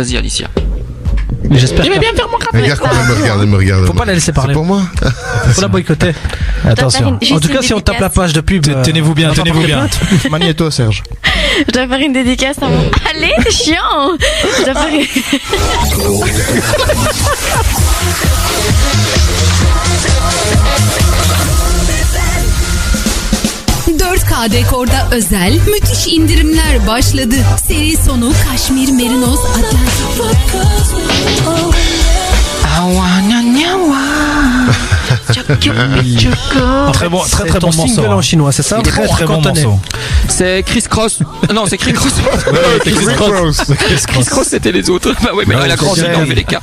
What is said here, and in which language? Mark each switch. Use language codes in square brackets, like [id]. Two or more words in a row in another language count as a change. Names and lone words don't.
[fr] Vas-y, Alicia. J'espère. Il va bien faire mon café. Regarde comment elle me regarde. Faut pas la laisser parler. C'est pour moi. Faut la boycotter. Attention. En tout cas, si on tape la page de pub. Tenez-vous bien. Magnéto, Serge. Je dois faire une dédicace à mon. Allez, c'est chiant. Je dois faire une. [tr] ...4K Dekor'da özel müthiş indirimler başladı. Seri sonu Kaşmir Merinos Atlantik. [fr] Très bon morceau. En chinois, c'est ça? Très bon morceau. C'est Chris Cross. Non, c'est Chris Cross. Chris Cross, c'était les autres. Bah oui, mais là, il a grandi dans les cas.